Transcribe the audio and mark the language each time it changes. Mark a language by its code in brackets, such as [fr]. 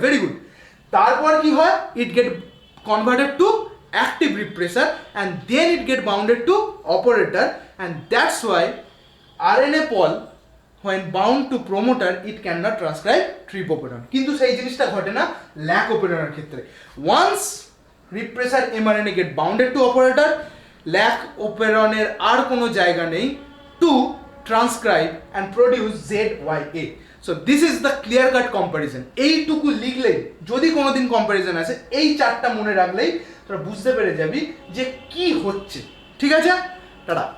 [en] Very good. [bn] তারপর কি হয়? [en] It get converted to active repressor and then it get bounded to operator, and that's why RNA pol when bound to promoter it cannot transcribe trip operon. [bn] কিন্তু সেই জিনিসটা ঘটে না lack ওপেরনের ক্ষেত্রে। [en] once repressor mRNA get bounded to operator, [bn] lack ওপেরনের আর কোনো জায়গা নেই [en] to transcribe and produce ZYA. So this is the clear cut comparison. [bn] এইটুকু লিখলে যদি কোনোদিন কম্পারিজন আসে এই চারটা মনে রাখলেই তোরা বুঝতে পেরে যাবি যে কি হচ্ছে। ঠিক আছে, টাটা।